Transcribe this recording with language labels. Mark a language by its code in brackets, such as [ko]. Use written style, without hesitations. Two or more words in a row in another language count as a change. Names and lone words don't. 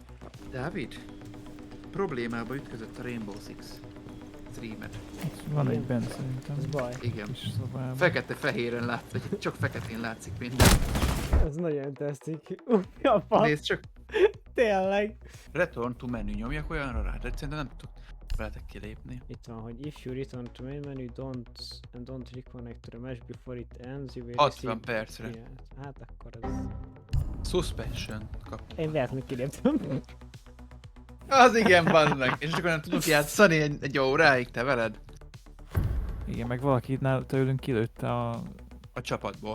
[hu] Dávid? Problémába ütközött a Rainbow Six streamer. Van egy bent szerintem. Ez baj. Igen. Kis szobában. Fekete-fehéren látszik, csak feketén látszik minden. Ez nagyon tetszik. Mi a fasz? Nézd csak, Tényleg. [en] return to menu, [hu] nyomjak olyanra rá, de szerintem nem tudok veletek kilépni. Itt van, hogy [en] if you return to main menu, don't reconnect to the match before it ends, you will [hu] 60 percre. Yeah. Hát akkor ez... Suspension kap. Én véletlenül kiléptem. Az igen, bannak. És akkor nem tudunk játszani egy óráig, te veled? Igen, meg valaki tőlünk kilőtte A csapatból.